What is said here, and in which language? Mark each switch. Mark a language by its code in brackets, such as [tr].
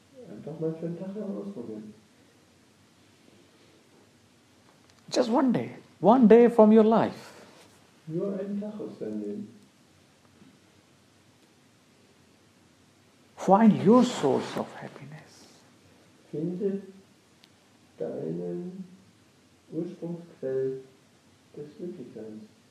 [de] Einfach mal für einen Tag ausprobieren. [en] Just one day from your life. [de] Nur einen Tag aus deinem Leben. [en] Find your source of happiness. [de] Finde deinen Ursprungsquell des Glücklichseins.